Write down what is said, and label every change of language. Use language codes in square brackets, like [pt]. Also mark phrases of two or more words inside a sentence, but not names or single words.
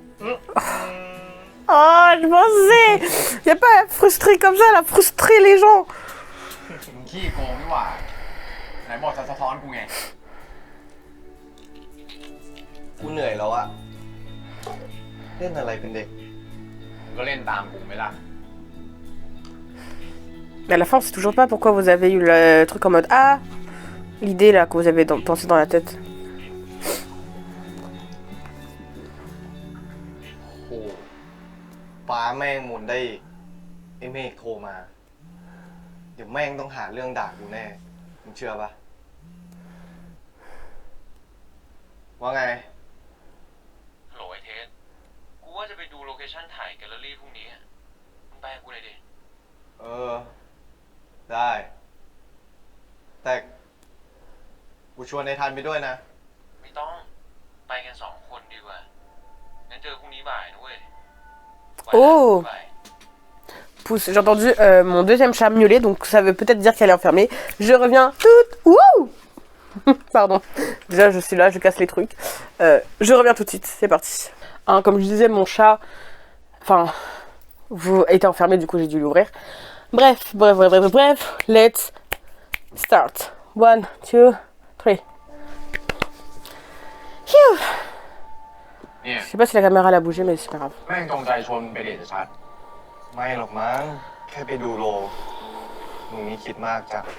[fr] Oh, je pensais. Y a pas à frustrer comme ça, à frustrer les gens. [th] มึงขี้โกงนี่หว่าไหนบอกจะสะท้อนกูไง กูเหนื่อยแล้วอะเล่นอะไรเป็นเด็ก มึงก็เล่นตามกูไหมล่ะ [fr] Mais à la fin, on sait toujours pas pourquoi vous avez eu le truc en mode ah, l'idée là que vous avez pensé dans la tête. [th] โอ้ฟ้าแม่งหมุนได้อีกไอ้เมฆโทรมา เดี๋ยวแม่งต้องหาเรื่องด่ากูแน่มึงเชื่อปะว่าไง ฮัลโหลไอเทส กูว่าจะไปดูโลเคชั่นถ่ายแกลเลอรี่พรุ่งนี้อะมึงไปกับกูหน่อยดิ เออ ได้ แต่กูชวนในทันไปด้วยนะ ไม่ต้อง ไปกัน2 คนดีกว่า งั้นเจอพรุ่งนี้บ่ายนะเว้ย Oh. บ่าย [fr] Pousse, j'ai entendu mon deuxième chat miauler, donc ça veut peut-être dire qu'elle est enfermée. Je reviens toute... Wouh. Pardon. Déjà, je suis là, je casse les trucs. Je reviens tout de suite, c'est parti. Hein, comme je disais, mon chat... Enfin... Vous était enfermé, du coup j'ai dû l'ouvrir. Bref, [en] let's start. 1, 2, 3. Phew. [th] เนี่ย [fr] Je sais pas si la caméra elle a bougé, mais c'est pas grave. [th] แม่งจงใจชวนมึงไปเดทชัด ไม่หรอกมั้ง แค่ไปดูโลมึงนี่คิดมากจ้ะ